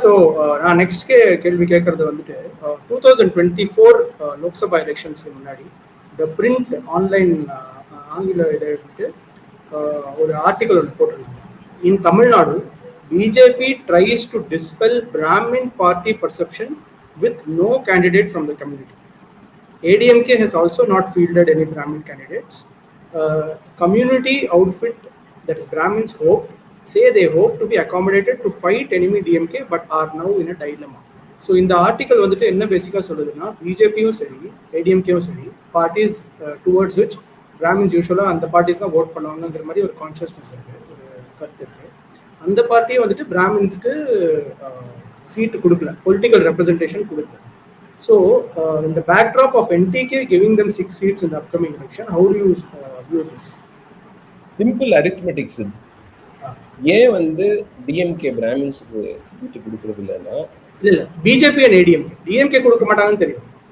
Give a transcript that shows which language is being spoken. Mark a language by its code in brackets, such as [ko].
[ta] So நான் next கேள்வி கேட்கறது வந்துட்டு 2024 லோக்சபா எலெக்ஷன்ஸ்க்கு முன்னாடி த பிரிண்ட் ஆன்லைன் ஆங்கில இதை எடுத்துட்டு ஒரு ஆர்டிக்கல் ஒன்று போட்டிருந்தாங்க. [en] In Tamil Nadu BJP tries to dispel Brahmin party perception with no candidate from the community. ADMK has also not fielded any Brahmin candidates. Community outfit, that is Brahmins, say they hope to be accommodated to fight enemy DMK but are now in a dilemma. So in the article [ta] வந்துட்டு என்ன பேசிக்கா சொல்லுதுன்னா, பிஜேபியும் சரி ஏடிஎம்கேவும் சரி parties towards which Brahmins யூஸ்வலாக அந்த parties தான் ஓட் பண்ணுவாங்கிற மாதிரி ஒரு கான்ஷியஸ்னஸ் இருக்கு, ஒரு கருத்து இருக்கு. அந்த பார்ட்டியை வந்துட்டு பிராமின்ஸ்க்கு சீட்டு கொடுக்கல, பொலிட்டிக்கல் ரெப்ரஸன்டேஷன் கொடுக்கல. [en] So, in the backdrop of NTK giving them 6 seats in the upcoming election, how do you view this? [ta] Simple arithmetics இது. ஏன் வந்து டிஎம்கே பிராமின்ஸுக்கு சீட்டு கொடுக்கறது இல்லைன்னா, இல்ல பிஜேபி அண்ட் ஏடிஎம்கே டிஎம்கே கொடுக்க மாட்டாங்கன்னு தெரியும்.